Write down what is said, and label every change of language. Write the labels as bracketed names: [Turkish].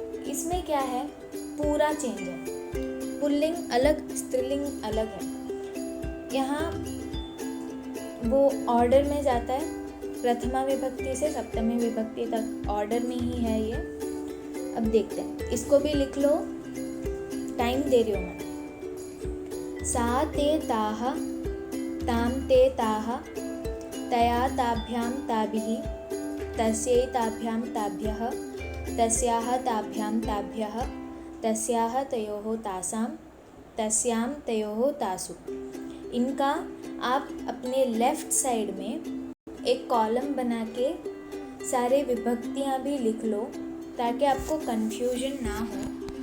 [Hindi] इसमें क्या है, पूरा चेंज है। पुल्लिंग अलग, स्त्रीलिंग अलग है। यहाँ वो ऑर्डर में जाता है, प्रथमा विभक्ति से सप्तमी विभक्ति तक ऑर्डर में ही है ये। अब देखते हैं, इसको भी लिख लो, टाइम दे रही हूँ मैं। [Sanskrit] सा ते ताः, ताम ते ताः, तया ताभ्यां ताभिः, तस्यै ताभ्यां ताभ्यः, तस्याः ताभ्यां ताभ्यः, तस्याः तयोः तासां, तस्यां तयोः तासु। [Hindi] इनका आप अपने लेफ्ट साइड में एक कॉलम बना के सारे विभक्तियाँ भी लिख लो, ताकि आपको कंफ्यूजन ना हो।